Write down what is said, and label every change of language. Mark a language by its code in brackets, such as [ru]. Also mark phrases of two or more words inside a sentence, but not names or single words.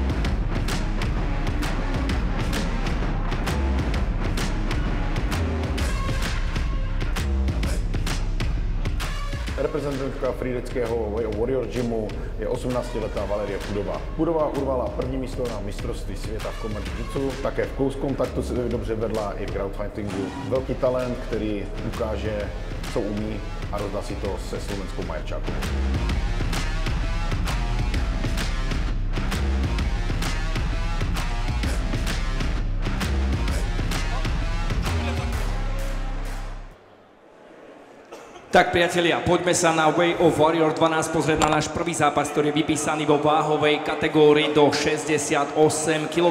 [cs] Reprezentantka frýdeckého Warrior Gymu je 18-letá Valerie Pudová. Pudová urvala první místo na mistrovství světa v Combat Jiu-Jitsu, také v close kontaktu se dobře vedla i v crowdfightingu. Velký talent, který ukáže, co umí, a rozdá si to se slovenskou Majerčákovou. [sk] Tak priatelia, poďme sa na Way of Warrior 12 pozrieť na náš prvý zápas, ktorý je vypísaný vo váhovej kategórii do 68 kg.